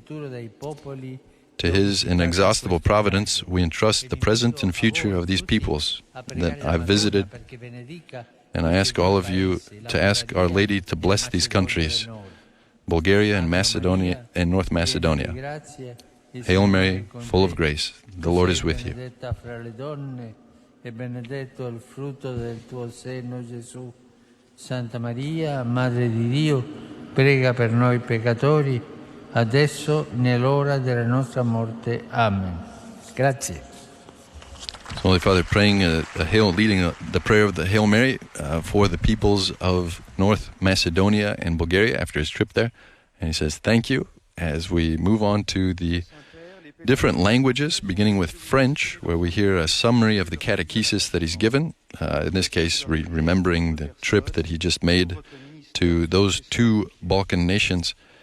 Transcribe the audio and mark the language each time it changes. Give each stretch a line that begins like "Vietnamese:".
English: To His inexhaustible providence, we entrust the present and future of these peoples that I've visited, and I ask all of you to ask Our Lady to bless these countries, Bulgaria and Macedonia and North Macedonia. Hail Mary, full of grace, the Lord is with you.
Italian: Santa Maria, Madre di Dio, prega per noi peccatori, adesso nell'ora della nostra morte. Amen. Grazie.
English: Holy Father, praying leading the prayer of the Hail Mary for the peoples of North Macedonia and Bulgaria after his trip there. And he says, thank you, as we move on to the different languages, beginning with French, where we hear a summary of the catechesis that he's given, in this case, remembering the trip that he just made to those two Balkan nations.